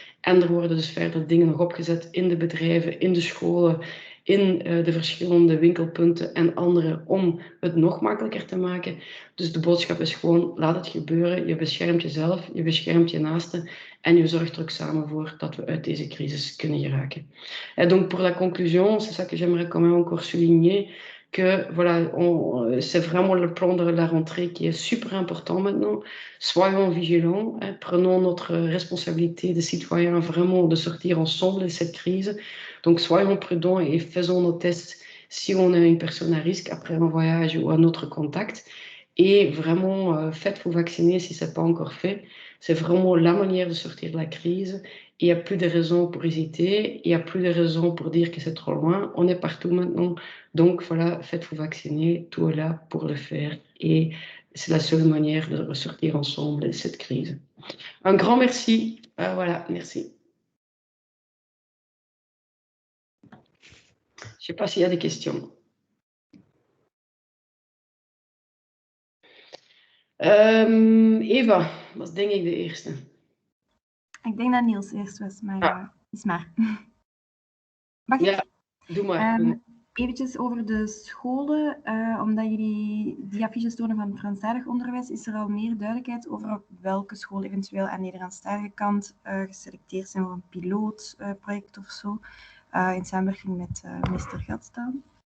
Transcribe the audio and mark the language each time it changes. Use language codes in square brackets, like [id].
[nl] En er worden dus verder dingen nog opgezet in de bedrijven, in de scholen, in de verschillende winkelpunten en andere om het nog makkelijker te maken. Dus de boodschap is gewoon, laat het gebeuren. Je beschermt jezelf, je beschermt je naasten en je zorgt er ook samen voor dat we uit deze crisis kunnen geraken. [fr] Et donc pour la conclusion, c'est ça que j'aimerais quand même encore souligner, que voilà, c'est vraiment le plan de la rentrée qui est super important maintenant. Soyons vigilants, hein, prenons notre responsabilité de citoyens vraiment de sortir ensemble de cette crise. Donc soyons prudents et faisons nos tests si on est une personne à risque après un voyage ou un autre contact. Et vraiment, faites-vous vacciner si ce n'est pas encore fait. C'est vraiment la manière de sortir de la crise. Il n'y a plus de raisons pour hésiter, il n'y a plus de raisons pour dire que c'est trop loin. On est partout maintenant. Donc voilà, faites-vous vacciner, tout est là pour le faire. Et c'est la seule manière de ressortir ensemble de cette crise. Un grand merci. Voilà, merci. Je sais pas s'il y a des questions. [nl] Eva was denk ik de eerste. Ik denk dat Niels eerst was, maar is maar. Mag ik? Ja, doe maar. Eventjes over de scholen, omdat jullie die affiches tonen van Franstalig onderwijs, is er al meer duidelijkheid over welke scholen eventueel aan de Nederlandstalige kant geselecteerd zijn voor een pilootproject of zo, in samenwerking met minister Gadstaan?